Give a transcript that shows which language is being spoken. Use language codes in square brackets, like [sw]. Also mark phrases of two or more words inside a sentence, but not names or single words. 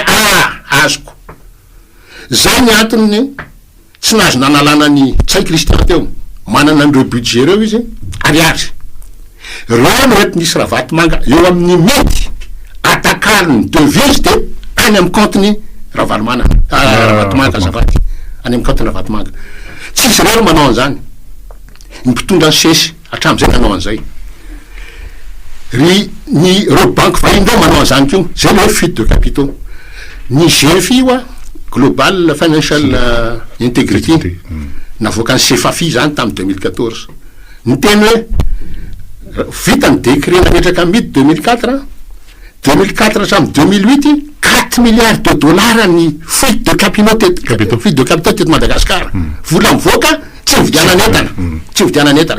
[mg] azoko zay ny antony tsy nazo nanalana ny tsay Christian teo manana an'ireo budget reo izy ariary reo noety nisy Ravatomanga eo amin'ny mety atakaliny [fr] devise de [mg] any amin'ny compteny Ravatomanga zavaty any amin'ny compteny Ravatomanga tsisy reo manao an'izany ny mpitondra ny sesy hatram'izay nanao an'izay ry ny reo banque vahindreo manao an'izany keo zay le hoe [fr] fuite de capitaux [mg] ny GFI io [en] a global financial integrity [mg] navoaka ny CFAFI zany tamin'ny 2014 ny teny hoe vita ny décret nametraka midi 2004 hatramin'ny 2008 4 milliards [fr] de dollars [mg] ny [fr] fuite de capitaux [mg] teto Madagasikara vola mivoaka tsy vidiana n'entana